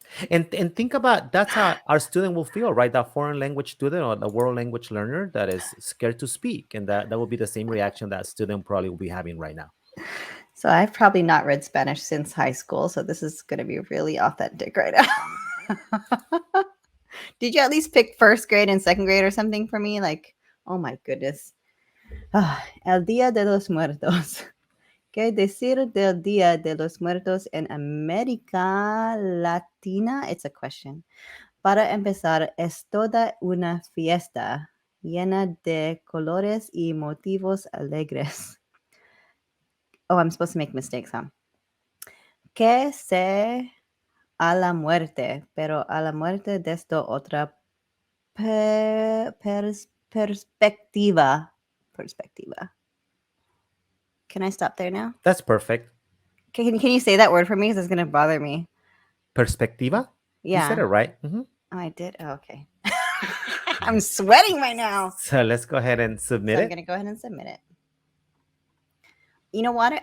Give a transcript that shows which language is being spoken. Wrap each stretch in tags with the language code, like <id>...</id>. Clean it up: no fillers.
<en>And think about that's how our student will feel, right? That foreign language student or the world language learner that is scared to speak, and that will be the same reaction that student probably will be having right now. So I've probably not read Spanish since high school, so this is gonna be really authentic right now. Did you at least pick first grade and second grade or something for me? Like, oh my goodness. El Día de los Muertos.</en> <es>¿Qué decir del Día de los Muertos en América Latina?</es> <en>It's a question.</en> <es>Para empezar, es toda una fiesta llena de colores y motivos alegres.</es> <en>Oh, I'm supposed to make mistakes, huh?</en> <es>Que se a la muerte, pero a la muerte desde otra perspectiva.</es> <en>Perspectiva. Can I stop there now? That's perfect. Can you say that word for me? Because it's going to bother me. Perspectiva. You said Yeah. it right. Oh, I did? Oh, okay. I'm sweating right now. So let's go ahead and submit So I'm it. going to go ahead and submit it. You know what?</en>